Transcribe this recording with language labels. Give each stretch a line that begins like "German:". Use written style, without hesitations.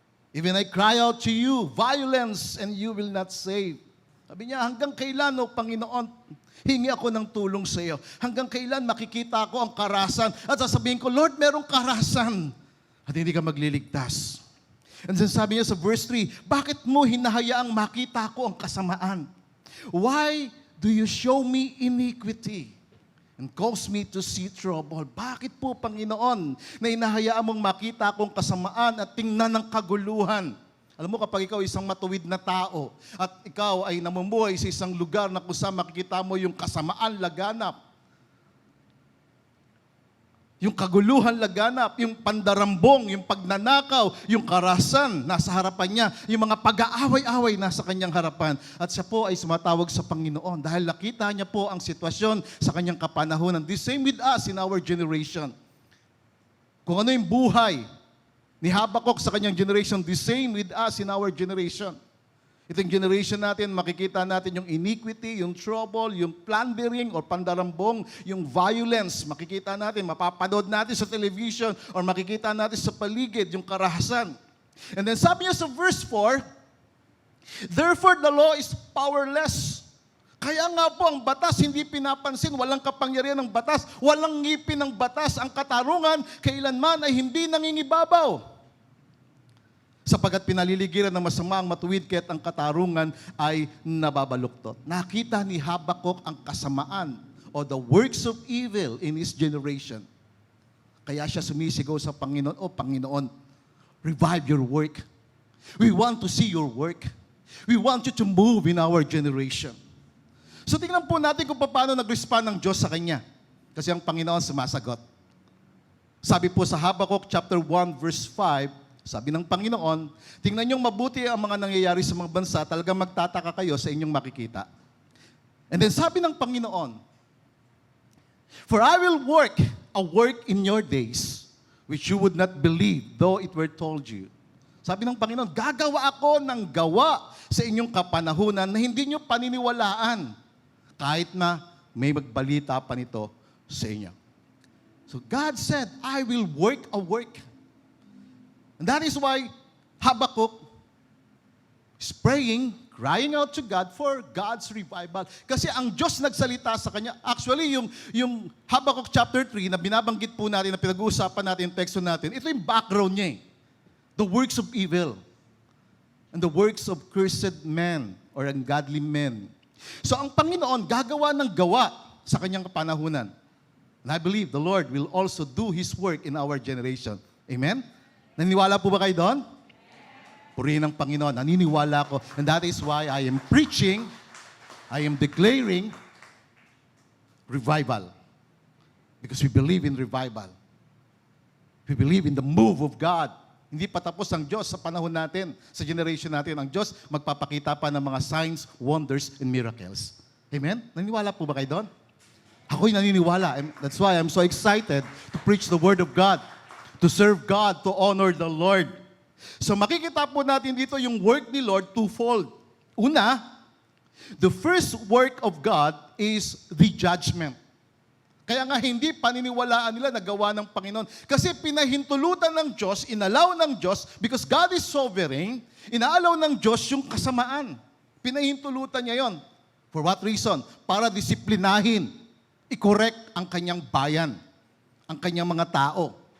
English: Even I cry out to you, violence, and you will not save."
Filipino: Sabi niya, hanggang kailan, O Panginoon, hingi ako ng tulong sa iyo? Hanggang kailan makikita ko ang karahasan at sasabihin ko, Lord, merong karahasan at hindi ka magliligtas?
English: And then
Filipino: sabi niya sa verse 3, bakit mo hinahayaang makita ko ang kasamaan?
English: Why do you show me iniquity and cause me to see trouble?
Filipino: Bakit po, Panginoon, na hinahayaan mong makita akong kasamaan at tingnan ng kaguluhan? Alam mo, kapag ikaw isang matuwid na tao at ikaw ay namumuhay sa isang lugar na kung saan makikita mo yung kasamaan laganap, yung kaguluhan laganap, yung pandarambong, yung pagnanakaw, yung karahasan nasa harapan niya, yung mga pag-aaway-away nasa kanyang harapan. At siya po ay sumatawag sa Panginoon dahil nakita niya po ang sitwasyon sa kanyang kapanahunan.
English: The same with us in our generation.
Filipino: Kung ano yung buhay ni Habakkuk sa kanyang generation,
English: the same with us in our generation.
Filipino: Itong generation natin, makikita natin yung iniquity, yung trouble, yung plundering or pandarambong, yung violence. Makikita natin, mapapanood natin sa television or makikita natin sa paligid, yung karahasan.
English: And then
Filipino: sabi niya sa
English: verse 4, "Therefore the law is powerless."
Filipino: Kaya nga po ang batas hindi pinapansin, walang kapangyarihan ng batas, walang ngipin ng batas. Ang katarungan kailanman ay hindi nangingibabaw. Sapagkat pinaliligiran ng masama ang matuwid, kaya't ang katarungan ay nababaluktot. Nakita ni Habakkuk ang kasamaan o
English: the works of evil in his generation.
Filipino: Kaya siya sumisigaw sa Panginoon, "O Panginoon,
English: revive your work. We want to see your work. We want you to move in our generation."
Filipino: So tingnan po natin kung paano nag-respond ng Diyos sa kanya. Kasi ang Panginoon sumasagot. Sabi po sa Habakkuk chapter 1 verse 5, sabi ng Panginoon, tingnan niyong mabuti ang mga nangyayari sa mga bansa, talagang magtataka kayo sa inyong makikita.
English: And then
Filipino: sabi ng Panginoon,
English: "For I will work a work in your days, which you would not believe, though it were told you."
Filipino: Sabi ng Panginoon, gagawa ako ng gawa sa inyong kapanahunan na hindi niyo paniniwalaan, kahit na may magbalita pa nito sa inyo.
English: So God said, "I will work a work." And that is why Habakkuk is praying, crying out to God for God's revival.
Filipino: Kasi ang Diyos nagsalita sa kanya. Actually, yung Habakkuk chapter 3 na binabanggit po natin, na pinag-uusapan natin, yung teksto natin, ito yung background niya.
English: The works of evil and the works of cursed men or ungodly men.
Filipino: So ang Panginoon gagawa ng gawa sa kanyang kapanahunan.
English: And I believe the Lord will also do His work in our generation.
Filipino: Amen? Naniniwala po ba kayo doon? Purihin ang Panginoon. Naniniwala ko.
English: And that is why I am preaching, I am declaring revival. Because we believe in revival. We believe in the move of God.
Filipino: Hindi pa tapos ang Diyos sa panahon natin, sa generation natin. Ang Diyos magpapakita pa ng mga
English: signs, wonders, and miracles.
Filipino: Amen? Naniniwala po ba kayo doon? Ako'y naniniwala.
English: That's why I'm so excited to preach the Word of God, to serve God, to honor the Lord.
Filipino: So makikita po natin dito yung work ni Lord twofold. Una,
English: the first work of God is the judgment.
Filipino: Kaya nga hindi paniniwalaan nila na gawa ng Panginoon. Kasi pinahintulutan ng Diyos, inalaw ng Diyos,
English: because God is sovereign,
Filipino: inaalaw ng Diyos yung kasamaan. Pinahintulutan niya yon.
English: For what reason?
Filipino: Para disiplinahin, i-correct ang kanyang bayan, ang kanyang mga tao.